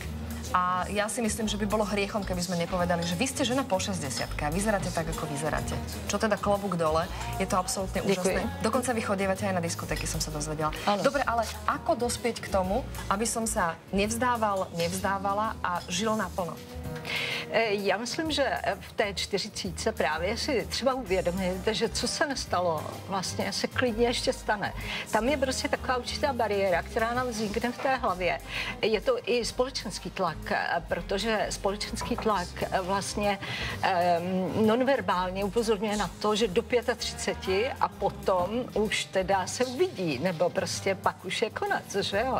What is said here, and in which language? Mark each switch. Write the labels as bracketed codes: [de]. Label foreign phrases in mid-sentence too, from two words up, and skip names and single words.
[sk] A ja si myslím, že by bolo hriechom, keby sme nepovedali, že vy ste žena po 60-ke a vyzeráte tak, ako vyzeráte. Čo teda klobúk dole, je to absolútne úžasné. Dokonca vy chodievate aj na diskotéky, som sa dozvedela. Ano. Dobre, ale ako dospieť k tomu, aby som sa nevzdávala a žil naplno? [cs] Já myslím, že v té 40 právě si třeba uvědomit, že co se nestalo, vlastně se klidně ještě stane. Tam je prostě taková určitá bariéra, která nám vznikne v té hlavě. Je to i společenský tlak, protože společenský tlak vlastně nonverbálně upozorňuje na to, že do 35 a potom už teda se uvidí, nebo prostě pak už je konec, že jo.